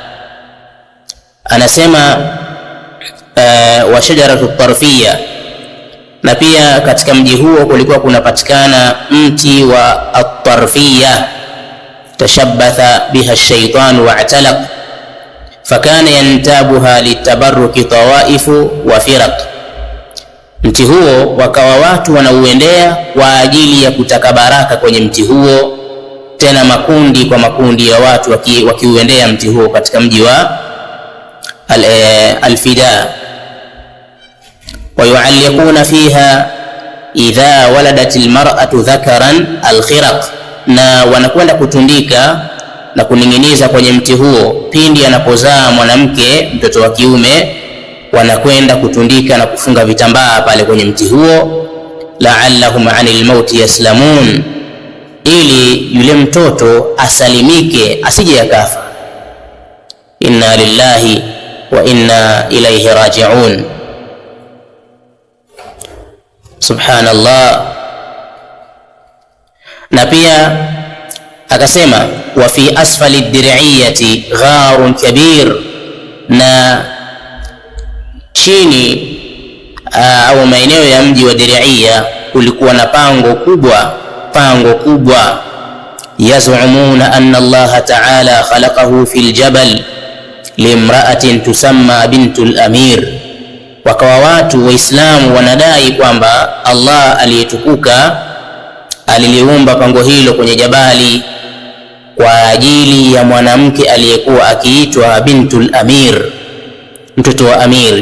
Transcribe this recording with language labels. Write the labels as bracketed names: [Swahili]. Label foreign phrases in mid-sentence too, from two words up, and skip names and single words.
[Arabic] Anasema والشجرة الطرفية, [Swahili] na pia katika mji huo kulikuwa kunapatikana mti wa at-tarfiyya, [Arabic] تشبث بها الشيطان وأطلق فكان ينتابها للتبرك طوائف وفرق. [Swahili] Mti huo wakawa watu wanauendea kwa ajili ya kutaka baraka kwenye mti huo, tena makundi kwa makundi ya watu wakiuendea mti huo katika mji wa Al-Fida. [Arabic] ويعلقون فيها إذا ولدت المرأة ذكرا الخرق, [Swahili] na wanakwenda kutundika na kuning'iniza kwenye mti huo pindi anapozaa mwanamke mtoto wa kiume, wanakwenda kutundika na kufunga vitambaa pale kwenye mti huo, [Arabic] لعلهم عن الموت يسلمون, [Swahili] ili yule mtoto asalimike asije akafa. [Arabic] إنا لله وإنا إليه راجعون. Subhanallah. [Swahili] Na pia akasema [Arabic] وفي أسفل الدرعية غار كبير, [Swahili] na chini au maeneo ya mji wa Dir'iyya kulikuwa na pango kubwa. [Arabic] يزعمون أن الله تعالى خلقه في الجبل لامرأة تسمى بنت الأمير, [Swahili] wakawa watu Waislamu wanadai kwamba Allah aliyetukuka aliliumba pango hilo kwenye jabali kwa ajili ya mwanamke aliyekuwa akiitwa [Arabic] بنت الأمير, [Swahili] mtoto wa amir.